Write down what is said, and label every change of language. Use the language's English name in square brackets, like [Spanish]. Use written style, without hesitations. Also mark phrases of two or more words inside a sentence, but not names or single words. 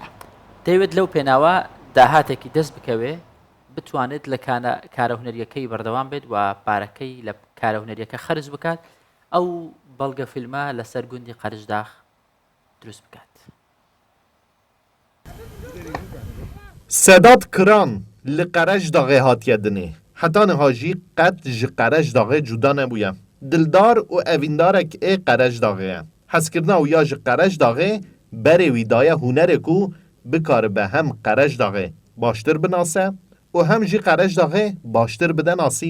[Central Kurdish] دەیەوێت لەو پێناوە داهاتێکی دەست بکەوێ بتوانێت لە کارە هونەریەکەی بەردەوام بێت و پارەکەی لە کارە هونەریەکە خەرج بکات ئەو بەڵگە فیلمە لەسەر گوندی قەرجداخ دروست بکات. [Kurdish] سەدات کران li Qerejdağê hatiye dinê. Heta niha jî qet ji Qerejdağê cuda nebûye. Dildar û evîndarek ê Qerejdağê ye. Hezkirina wî ya ji Qerejdağê berê wî daye hunerek û bikaribe hem Qerejdağê baştir binase û hem jî Qerejdağê baştir bide nasîn.